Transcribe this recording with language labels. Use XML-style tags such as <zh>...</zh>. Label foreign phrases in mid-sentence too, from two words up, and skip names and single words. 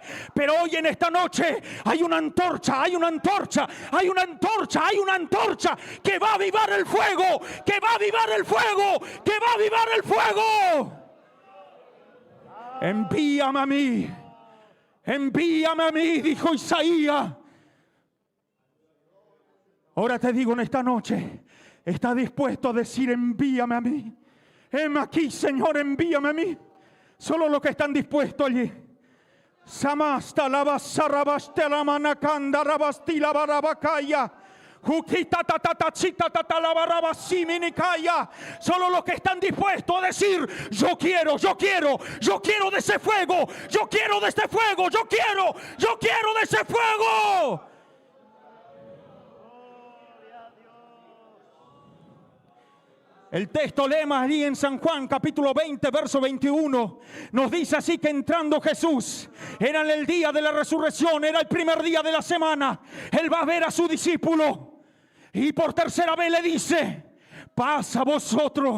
<es>Pero hoy en esta noche hay una antorcha que va a avivar el fuego, Envíame a mí, dijo Isaías. Ahora te digo en esta noche, ¿estás dispuesto a decir envíame a mí? Heme aquí, Señor, envíame a mí. Solo los que están dispuestos allí. Samasta la basarabaste la manacanda rabasti la barabacaya. Solo los que están dispuestos a decir yo quiero de ese fuego, yo quiero de ese fuego. El texto lema allí en San Juan capítulo 20 verso 21 nos dice así que entrando Jesús, era en el día de la resurrección, era el primer día de la semana, Él va a ver a su discípulo y por tercera vez le dice, paz a vosotros.</es>